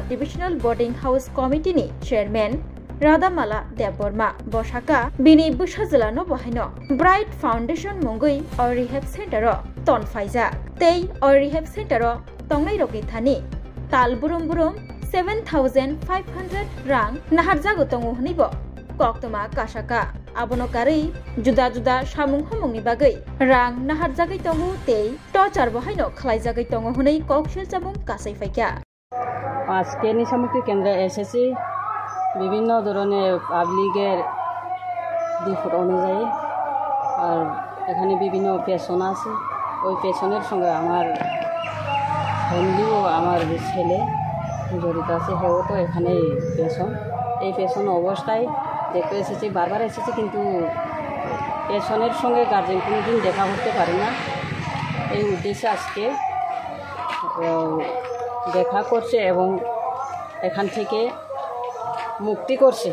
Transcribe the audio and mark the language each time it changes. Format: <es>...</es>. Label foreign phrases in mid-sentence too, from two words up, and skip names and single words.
<en>divisional boarding house</en> <trp>कमिटिनि चेयरमैन राधामाला देवबर्मा बसाका बिनि बुसाजलानो बहायनो ब्राइट फाउंडेशन मुंगुई और रिहेब सेंटर तनफाइजा तै और रिहेब सेंटर तंगनै रगनि थानि ताल बुरुम बुरुम 7,500 रां नाहारजागो तंगो हनिबो कक्तमा कासाका आबनकारै जुदा जुदा सामुं हमंनि बागै रां नाहारजागै तंगो तै टचार बहायनो खलायजागै तंगो हनै ककसिल जामुं कासाइ फाइका</trp> <bn>আজকে নিশামুক্তি কেন্দ্রে এসেছি বিভিন্ন ধরনের পাবলিকের রিপোর্ট অনুযায়ী আর এখানে বিভিন্ন পেশন আছে ওই পেশনের সঙ্গে আমার ফ্যামিলিও আমার ছেলে জড়িত আছে হেও তো এখানেই পেশন এই পেশন অবস্থায় দেখতে এসেছি বারবার এসেছি কিন্তু পেশনের সঙ্গে গার্জেন কোনোদিন দেখা করতে পারে না এই উদ্দেশ্যে আজকে দেখা করছে এবং এখান থেকে মুক্তি করছে</bn>